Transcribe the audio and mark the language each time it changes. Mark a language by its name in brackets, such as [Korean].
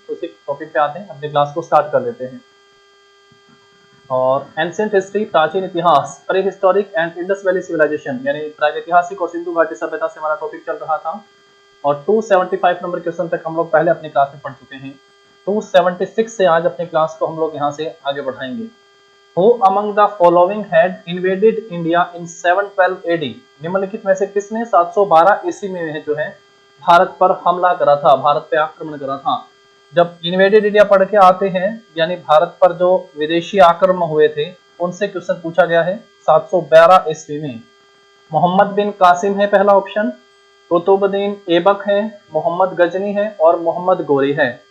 [Hindi] तो उसी टॉपिक पे आते हैं, अपनी क्लास को स्टार्ट कर लेते हैं। और एंशिएंट हिस्ट्री प्राचीन इतिहास, [English] prehistoric and Indus valley civilisation [Hindi] यानी प्रागैतिहासिक और सिंधु घाटी सभ्यता से हमारा टॉपिक चल रहा था। और 275 नंबर क्वेश्चन तक हम लोग पहले अपनी क्लास में पढ़ चुके हैं। 276 से आज अपनी क्लास को हम लोग यहाँ से आगे बढ़ाएंगे। [English] Who among the following had invaded India in 712 AD? [Hindi] निम्नलिखित में से किसने 712 ईस्वी में जो है भारत पर हमला करा था, भारत पे आक्रमण करा था। जब [English] invaded India [Hindi] पढ़ के आते हैं यानी भारत पर जो विदेशी आक्रमण हुए थे उनसे क्वेश्चन पूछा गया है 712 ईस्वी में। मोहम्मद बिन कासिम है पहला ऑप्शन, कुतुबुद्दीन ऐबक है, मोहम्मद गजनी है और मोहम्मद गोरी है।